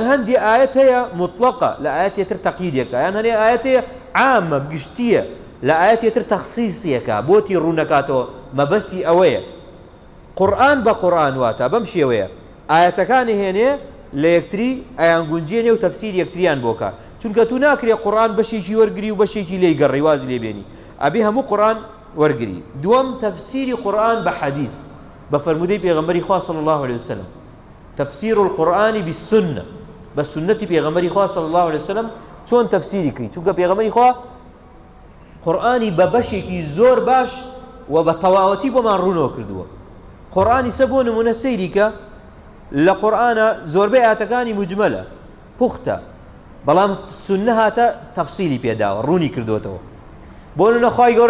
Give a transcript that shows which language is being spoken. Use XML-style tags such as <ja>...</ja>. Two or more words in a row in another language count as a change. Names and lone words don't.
<ckb>هەندی ئاەت هەیە مطلقە لە ئاەتێتر تەقییدێکە یان هەنێ ئاەتەیە عامە گشتیە لە ئاەتێتر تەخسیسیەکە بۆتی ڕوونەکاتەوە مەبەستی ئەوەیە قورئان بە قورئان واتە بەم شێوەیە ئاەتەکانی هێنێ لە یەکتری ئەیان گونجێنێ و تەفسیر یەکتریان بۆکە چونکە تو ناکرێ قورئان بەشێکی وەرگری و بەشێکی لێی گەڕی وازی لێبێنی ئەبێ هەموو قورئان وەرگری دووەم تەفسیری قورئان بە حەدیث بە فەرمودەی پێغەمبەری خوا</ckb> <ar>صلی الله عليه وسلم تفسير القرآن بالسنة بسنة</ar> <ckb>پێغەمبەری خوا</ckb> <ar>صلی الله عليه</ar> <ckb>وسلم چۆن تەفسیری کردی چونکە پێغەمبەری خوا قورئانی بە بەشێکی زۆر باش و بە تەواوەتی بۆمان ڕوونەوە کردووە قورئانی سە بۆ نمونە سەیری کە لە قورئانە زۆربەی ئاەتەکانی موجمەلە پوختە بەڵام سونە هاتە تەفسیلی پێداوە ڕوونی کردوتەوە بۆ نمونە خوای گەورە</ckb>